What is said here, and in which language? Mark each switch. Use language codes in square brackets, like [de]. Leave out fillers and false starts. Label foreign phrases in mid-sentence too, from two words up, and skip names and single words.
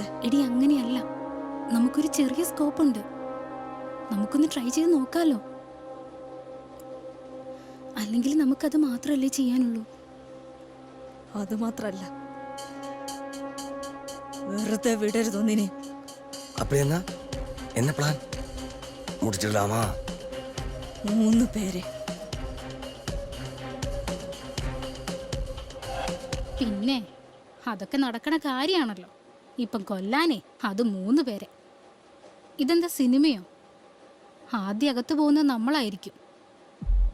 [ml] എടി, അങ്ങനെയല്ല. നമുക്കൊരു ചെറിയ സ്കോപ്പ് ഉണ്ട്. നമുക്കൊന്ന് ട്രൈ ചെയ്ത് നോക്കാലോ. അല്ലെങ്കിൽ നമുക്കത് മാത്രമല്ലേ ചെയ്യാനുള്ളൂ. അത് മാത്രല്ല, വെറുതെ വിടരുതൊന്നിനെ. [ta] அப்படின்னா என்ன பிளான்? முடிச்சிடலாமா? [ml] 3 പേരെ. പിന്നെ അതൊക്കെ നടക്കണ കാര്യമാണല്ലോ. ഇപ്പം കൊല്ലാനേ അത് 3 പേരെ. ഇതെന്താ സിനിമയോ? ആദ്യം അകത്ത് പോകുന്നത് നമ്മളായിരിക്കും.